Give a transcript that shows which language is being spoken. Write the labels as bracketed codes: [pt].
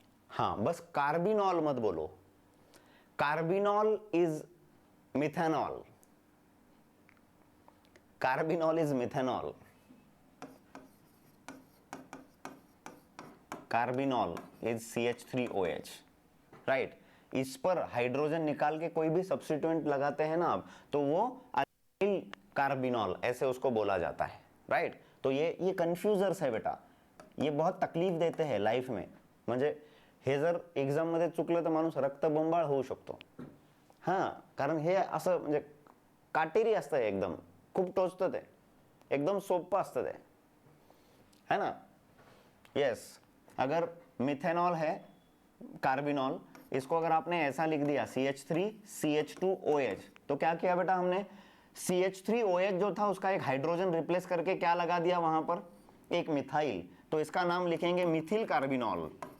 [hi] हाँ, बस कार्बिनॉल मत बोलो। Carbinol is methanol, carbinol is methanol, carbinol is CH3OH। Right? इस पर हाइड्रोजन निकाल के कोई भी सब्स्टिट्यूएंट लगाते हैं ना आप, तो वो अल्किल कार्बिनॉल ऐसे उसको बोला जाता है। राइट? तो ये कंफ्यूजर्स है बेटा, ये बहुत तकलीफ देते हैं लाईफ में। [mr] म्हणजे हे जर एक्झाम मध्ये चुकलं तर माणूस रक्तबंबाळ होऊ शकतो। हां, कारण हे असं म्हणजे काटेरी असतं, एकदम खूप टोचतं ते, एकदम सोपं असतं ते, [hi] है ना? यस, अगर मिथेनॉल है कार्बिनॉल, इसको अगर आपने ऐसा लिख दिया CH3 CH2OH, तो क्या किया बेटा हमने? CH3OH जो था उसका एक हाइड्रोजन रिप्लेस करके क्या लगा दिया वहां पर? एक मिथाइल। तो इसका नाम लिखेंगे मिथिल कार्बिनॉल।